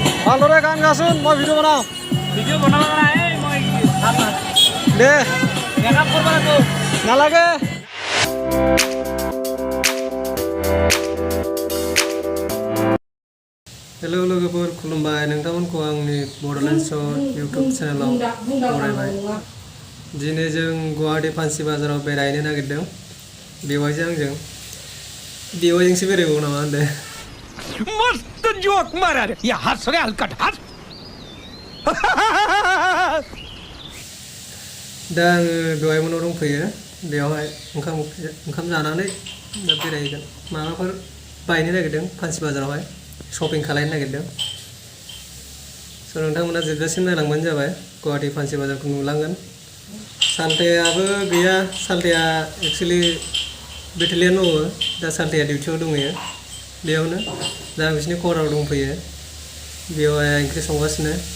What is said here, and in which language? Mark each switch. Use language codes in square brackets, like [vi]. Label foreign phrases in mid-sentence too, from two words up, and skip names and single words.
[as] ভালোরে গান গাছুন মই ভিডিও বানাও না মই দে মেকআপ করবা তো না লাগে [brx] हेलो लोगोफोर खुलुमबाय नोंथांमोनखौ आंनि बड'लेण्ड शर्ट इउट्युब चेनेलाव बरायबाय दिनै जों गुवाहाटी फान्सि बाजाराव बेरायनो नागिरदों बेवाइजों आंजों बेवाइजोंसो बेरायबावो नामा होनदों [mr] मस्त जोक मारा रे या हंस रे हलकट हंस [brx] दा आङो बेवाइमोनाव दंफैयो बेयावहाय ओंखाम जानानै दा बेरायगोन माबाफोर बायनो नागिरदों फान्सि बाजारावहाय शपिं खालामनो नागिरदों स' नोंथांमोना जोबजासिम नायलांबानो जाबाय गुवाहाटी फान्सि बाजारखौ नुलांगोन सालथायाबो गैया सालथाया एक्सुवेलि बेटेलियान मावो दा सालथाया डिउटियाव दंहैयो बेयावनो दा आं बिसिनि खबराव दंफैयो बेवहाय ओंख्रि संगासिनो